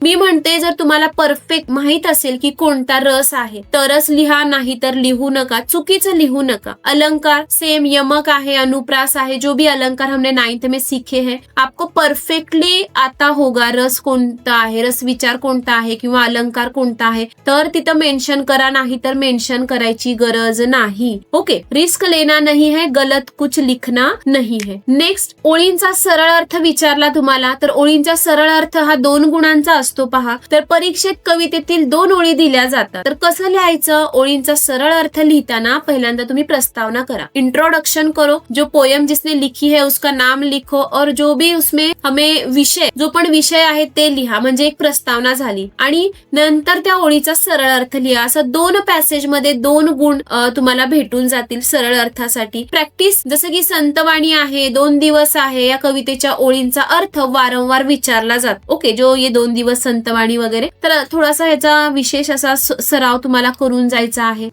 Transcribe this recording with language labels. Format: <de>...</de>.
<mr>मी म्हणते जर तुम्हाला परफेक्ट माहित असेल की कोणता रस आहे तरच लिहा, नाही तर लिहू नका, चुकीचं लिहू नका. अलंकार सेम, यमक आहे, अनुप्रास आहे,</mr> <hi>जो भी अलंकार हमने 9th में सीखे हैं, आपको परफेक्टली आता होगा</hi> <mr>रस कोणता आहे, रस विचार कोणता आहे किंवा अलंकार कोणता आहे, तर तिथं मेन्शन करा, नाही तर मेन्शन करायची गरज नाही.</mr> <hi>ओके, रिस्क लेना नहीं है, गलत कुछ लिखना नहीं है.</hi> <mr>नेक्स्ट, ओळींचा सरळ अर्थ विचारला तुम्हाला, तर ओळींचा सरळ अर्थ हा 2 गुणांचा असतो पहा. तर परीक्षेत कवितेतील 2 ओळी दिल्या जातात, तर कसं लिहायचं? ओळींचा सरळ अर्थ लिहिताना पहिल्यांदा तुम्ही प्रस्तावना करा.</mr> <hi>इंट्रोडक्शन करो, जो पोयम जिसने लिखी है उसका नाम लिखो और जो भी उसमें हमें विषय,</hi> <mr>जो पण विषय आहे ते लिहा, म्हणजे एक प्रस्तावना झाली. आणि नंतर त्या ओळीचा सरळ अर्थ लिहा. असं 2 पॅसेज मध्ये 2 गुण तुम्हाला भेटून जातील सरळ अर्थासाठी. प्रॅक्टिस, जसं की संतवाणी आहे, 2 दिवस आहे, या कवितेच्या ओळींचा अर्थ वारंवार विचारला जातो. ओके, जो ये 2 दिवस संतवाणी वगैरे, तर थोडासा ह्याचा विशेष असा सराव तुम्हाला करून जायचा आहे.</mr>